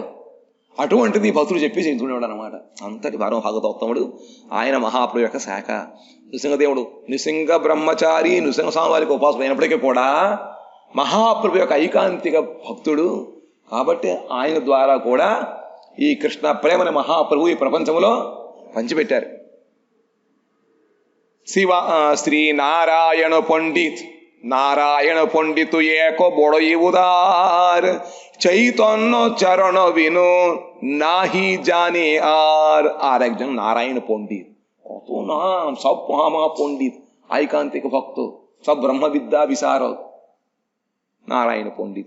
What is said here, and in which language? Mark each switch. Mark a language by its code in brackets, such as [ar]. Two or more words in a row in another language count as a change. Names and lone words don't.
[te] అటువంటిది భక్తుడు చెప్పి చెబుతుండేవాడు అనమాట. అంతటి పరమ భాగవతోత్తముడు ఆయన మహాప్రభు యొక్క శాఖ. నృసింహదేవుడు నృసింహ బ్రహ్మచారి నృసింహస్వామి వారికి ఉపాసన అయినప్పటికీ కూడా మహాప్రభు యొక్క ఐకాంతిక భక్తుడు కాబట్టి ఆయన ద్వారా కూడా ఈ కృష్ణ ప్రేమని మహాప్రభు ఈ ప్రపంచంలో పంచిపెట్టారు. [bn] শ্রী নারায়ণ পণ্ডিত নারায়ণ পণ্ডিত এক বড়ই উদার চৈতন্য চরণ বিনু নাহি জানে আর একজন নারায়ণ পণ্ডিত। কত নাম, সব মহা পণ্ডিত, ঐকান্তিক ভক্ত, সব ব্রহ্মবিদ্যা বিশারদ নারায়ণ পণ্ডিত।